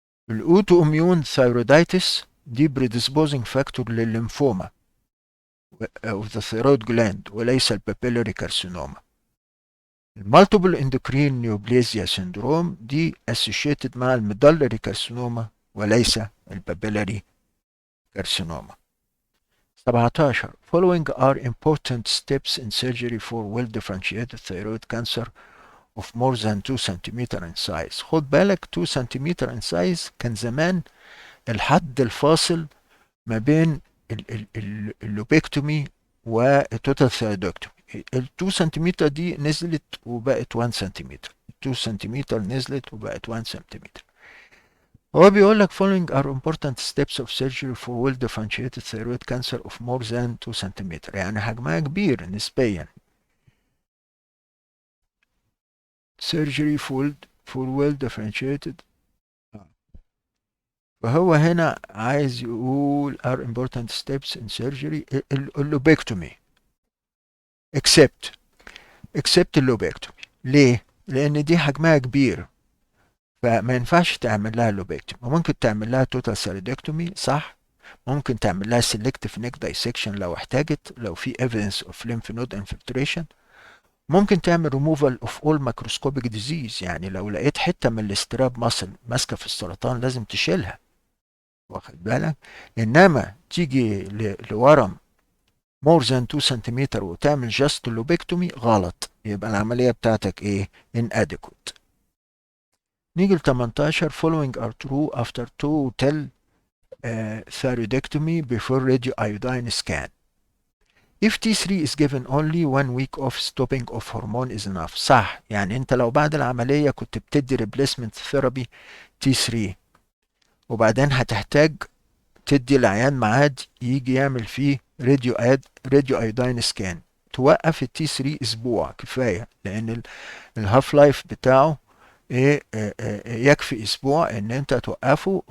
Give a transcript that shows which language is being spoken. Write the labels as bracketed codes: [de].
[ar] الاوتو اميون ثايرودايتس دي بريدسبوزنج فاكتور للليمفوما [en] of the thyroid gland [ar] وليس البابيلاري كارسينوما. المالتيبل اندوكرين نيوبليزيا سيندروم دي associated مع الميدالري كارسينوما وليس البابيلاري كارسينوما. 17. [en] Following are important steps in surgery for well-differentiated thyroid cancer of more than 2 cm in size. [ar] خد بالك [en] 2 cm in size [ar] كان زمان الحد الفاصل ما بين اللوبيكتومي والتوتال ثيرويدكتومي. ال 2 سنتيمتر دي نزلت وبقت 1 سنتيمتر. 2 سنتيمتر نزلت وبقت 1 سنتيمتر. هو بيقول لك [en] following are important steps of surgery for well differentiated thyroid cancer of more than 2 cm، [ar] يعني حجمها كبير نسبيا. [en] surgery for well differentiated، [ar] فهو هنا عايز يقول [en] are important steps in surgery اللوبيكتومي except اللوبيكتومي. [ar] ليه؟ لأن دي حجمها كبير فما ينفعش تعمل لها لوبيكتومي. ممكن تعمل لها توتال سيريدكتومي صح، ممكن تعمل لها سيلكتيف نيك دايسكشن لو احتاجت، لو في [en] evidence of lymph node infiltration. [ar] ممكن تعمل [en] removal of all microscopic disease، [ar] يعني لو لقيت حتة من الاستراب ماسل ماسكة في السرطان لازم تشيلها، واخد بالك. انما تيجي لورم more than 2 سنتيمتر وتعمل جاست لوبيكتومي غلط، يبقى العملية بتاعتك inadequate. نيجي ل 18. [en] following are true after total thyroidectomy before radioiodine scan. If T3 is given only 1 week of stopping of hormone is enough. [ar] صح، يعني انت لو بعد العملية كنت بتدي [en] replacement therapy T3 [ar] وبعدين هتحتاج تدي العيان ميعاد يجي يعمل فيه راديو ايودين سكان، توقف التي 3 اسبوع كفايه، لان الهاف لايف بتاعه يكفي اسبوع ان انت توقفه.